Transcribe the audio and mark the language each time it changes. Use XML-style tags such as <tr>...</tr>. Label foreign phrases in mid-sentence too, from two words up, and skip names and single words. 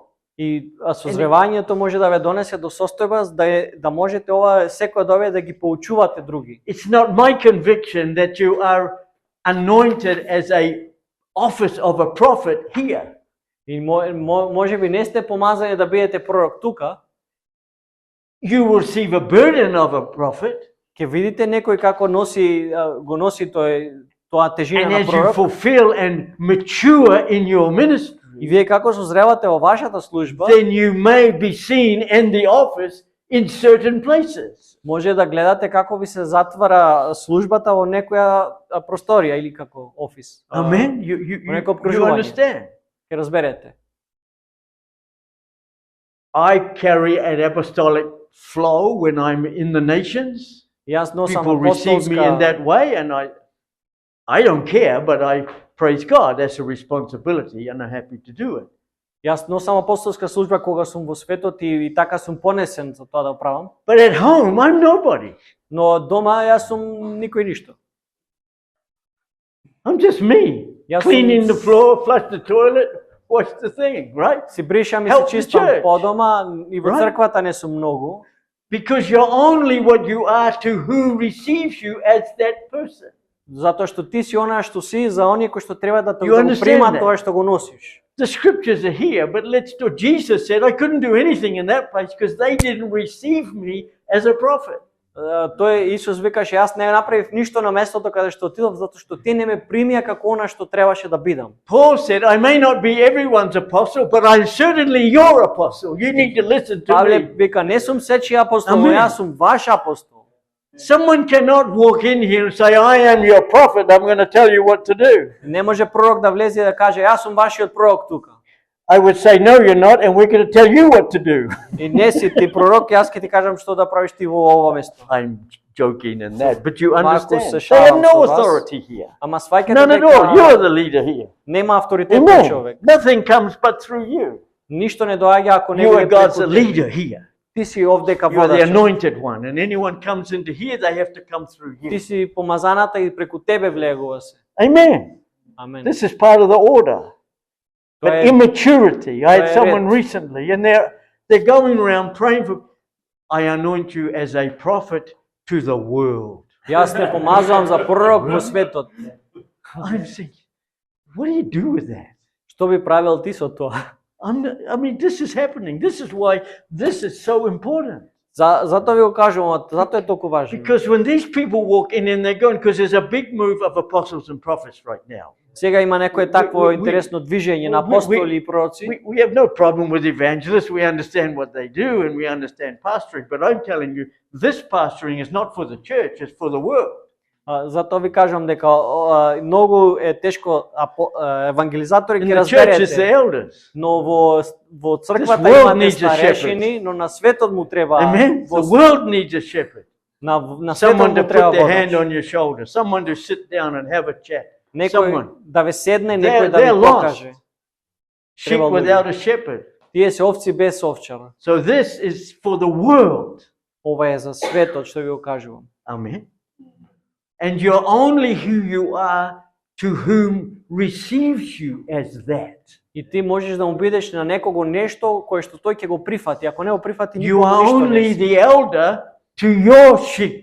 <mk>И созревањето може да ве донесе до состојба да можете ова секој од овие да ги поучувате други.</mk> <en>It's not my conviction that you are anointed as a office of a prophet here.</en> <mk>И може би не сте помазани да бидете пророк тука.</mk> <en>You will receive a burden of a prophet,</en> <mk>Ќе видите некој како го носи тоа тежина</mk> <en>and</en> <mk>на</mk> <en>as you</en> <mk>пророк.</mk> <en>fulfill and mature in your ministry,</en> <mk>И вие како созревате во вашата служба,</mk> <en>then you may be seen in the office in certain places.</en> <mk>Може да гледате како ви се затвара службата во некоја просторија или како офис.</mk> <en>Amen.</en> <mk>во некој</mk> <en>You</en> <mk>обкружување.</mk> <en>understand?</en> <mk>Ќе разберете.</mk> <en>I carry an apostolic flow when I'm in the nations.</en> <mk>Јас носам</mk> <en>People receive me in</en> <mk>апостолска.</mk> <en>that way, and I don't care, but I praise God. That's a responsibility, and I'm happy to do it.</en> <mk>Јас носам апостолска служба кога сум во светот и така сум понесен за тоа да го правам.</mk> <en>But at home, I'm nobody.</en> <mk>Но дома јас сум никој ништо.</mk> <en>I'm just me,</en> <mk>Јас</mk> <en>cleaning</en> <mk>сум-</mk> <en>the floor, flush the toilet, wash the thing, right?</en> <mk>Си бришам и</mk> <en>Help</en> <mk>се</mk> <en>the</en> <mk>чистам</mk> <en>church.</en> <mk>по дома и во</mk> <en>Right.</en> <mk>црквата не сум многу.</mk> <en>Because you're only what you are to who receives you as that person.</en> <mk>Затоа што ти си она што си за оние кои што треба да те</mk> <en>You</en> <mk>да го</mk> <en>understand</en> <mk>примат</mk> <en>that?</en> <mk>тоа што го носиш.</mk> <en>The scriptures are here, but let's do. Jesus said, I couldn't do anything in that place because they didn't receive me as a prophet.</en> <mk>Тој Исус викаше јас не направив ништо на местото каде што отидов затоа што ти не ме примија како она што требаше да бидам.</mk> <en>Paul said, I may not be everyone's apostle, but I'm certainly your apostle. You need to listen to</en> <mk>Павле</mk> <en>me.</en> <mk>вика не сум сечи апостол, но Амен. јас сум ваш апостол.</mk> <en>Someone cannot walk in here and say, I am your prophet, I'm going to tell you what to do.</en> <mk>Не може пророк да влезе и да каже јас сум вашиот пророк тука.</mk> <en>I would say, no, you're not, and we're going to tell you what to do.</en> <mk>И не си ти пророк, јас ќе ти кажам што да правиш ти во ова место.</mk> <en>I'm joking in that, but you</en> <sr>Marcus</sr> <en>understand.</en> <sr>se</sr> <en>They have</en> <sr>šalim</sr> <en>no</en> <sr>sa vas.</sr> <en>authority here.</en> <mk>Ама сваќате</mk> <en>None at all. You're</en> <mk>дека</mk> <en>the leader here.</en> <mk>нема авторитет</mk> <en>Amen.</en> <mk>човек.</mk> <en>Nothing comes but through you.</en> <mk>Ништо не доаѓа ако не</mk> <en>You are</en> <mk>биде</mk> <en>God's</en> <mk>преку тебе.</mk> <en>leader here.</en> <mk>Ти си овдека</mk> <en>You are the</en> <mk>водач.</mk> <en>anointed one, and anyone comes into here, they have to come through</en> <mk>Ти</mk> <en>you.</en> <mk>си помазаната и преку тебе влегува се.</mk> <en>Amen.</en> <mk>Амен.</mk> <en>This is part of the order. But</en> <mk>Тоа е-</mk> <en>immaturity. I had Right. someone recently, and they're going around praying for. I anoint you as a prophet to the world.</en> <mk>Јас те помазувам за пророк во светот.</mk> <en>I'm thinking, what do you do with that?</en> <mk>Што би правил ти со тоа?</mk> <en>I mean, this is happening. This is why this is so important.</en> <mk>Затоа ви го кажувам, затоа е толку важно.</mk> <en>Because when these people walk in and they're going, because there's a big move of apostles and prophets right now.</en> <mk>Сега има некое такво</mk> <en>we-</en> <mk>интересно движење на апостоли и пророци.</mk> <en>We have no problem with evangelists. We understand what they do and we understand pastoring. But I'm telling you, this pastoring is not for the church, it's for the world.</en> <mk>Затоа ви кажам дека многу е тешко евангелизатори</mk> <en>In</en> <mk>ги</mk> <en>the church is the</en> <mk>разберете,</mk> <en>elders.</en> <mk>но во црквата</mk> <en>This world</en> <mk>имате</mk> <en>needs a</en> <mk>старешини, но на светот му треба</mk> <en>Amen. The</en> <mk>во-</mk> <en>world needs a shepherd.</en> <mk>на</mk> <en>Someone</en> <mk>светот</mk> <en>to</en> <mk>му треба</mk> <en>put their hand</en> <mk>водач.</mk> <en>on your shoulder. Someone to sit down and have a chat.</en> <mk>Некој</mk> <en>Someone.</en> <mk>да ве седне,</mk> <en>They're-</en> <mk>некој да ви</mk> <en>they're lost.</en> <mk>покаже.</mk> <en>Sheep</en> <mk>Treba</mk> <en>without a shepherd.</en> <mk>Тие се овци без овчар.</mk> <en>So this is for the world.</en> <mk>Ова е за светот што ви го кажувам.</mk> <en>Amen. And you're only who you are to whom receives you as that.</en> <mk>И ти можеш да му бидеш на некого нешто кое што тој ќе го прифати. Ако не го прифати,</mk> <en>You</en> <mk>никога</mk> <en>are</en> <mk>ништо не</mk> <en>only</en> <mk>си.</mk> <en>the elder to your sheep.</en>